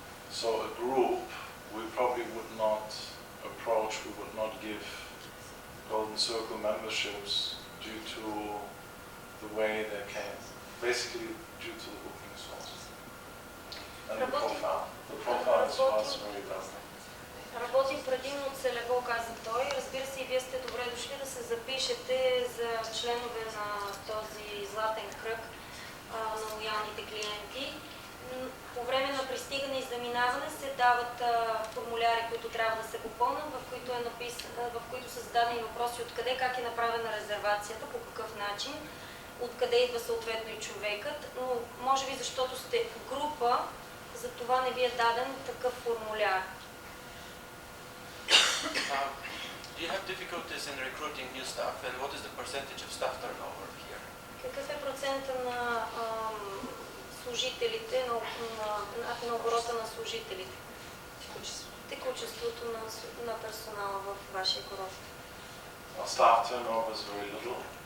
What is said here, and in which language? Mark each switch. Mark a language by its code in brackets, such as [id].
[en] So a group we probably would not approach, we would not give Golden Circle memberships due to the way they came, basically due to the booking source and the profile. The profile is for us very relevant. [bg] Работим предимно целево, каза той. Разбира се, и вие сте добре дошли да се запишете за членове на този златен кръг на лоялните клиенти. По време на пристигане и заминаване се дават формуляри, които трябва да се попълнят, в които са зададени въпроси откъде, как е направена резервацията, по какъв начин, откъде идва съответно и човекът, но може би защото сте група, за това не ви е даден такъв формуляр. [en] Do you have difficulties in recruiting new staff, and what is the percentage of staff turnover here? [bg] Какъв е процента на служителите, на оборота на служителите? Текучеството на персонала в вашия курорт. [en] Our staff turnover is very little.